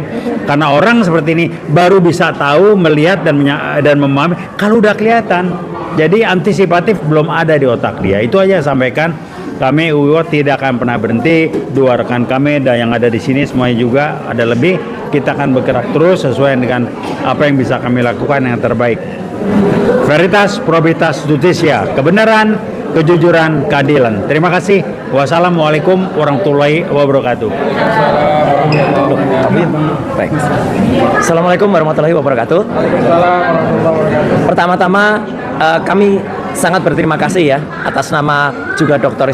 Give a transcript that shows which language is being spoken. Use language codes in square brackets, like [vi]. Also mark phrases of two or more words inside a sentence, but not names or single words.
[id] Karena orang seperti ini baru bisa tahu, melihat, dan memahami kalau udah kelihatan. Jadi antisipatif belum ada di otak dia. Itu aja sampaikan. Kami UIWOT tidak akan pernah berhenti. Dua rekan kami dan yang ada di sini semuanya juga ada lebih. Kita akan bergerak terus sesuai dengan apa yang bisa kami lakukan yang terbaik. [la] Veritas, probitas, justisia, [id] kebenaran, kejujuran, keadilan. Terima kasih. [ar] والسلام عليكم ورحمة الله وبركاته. [id] Baik. [ar] السلام عليكم ورحمة الله وبركاته. [id] Pertama-tama kami sangat berterima kasih ya atas nama juga Dr.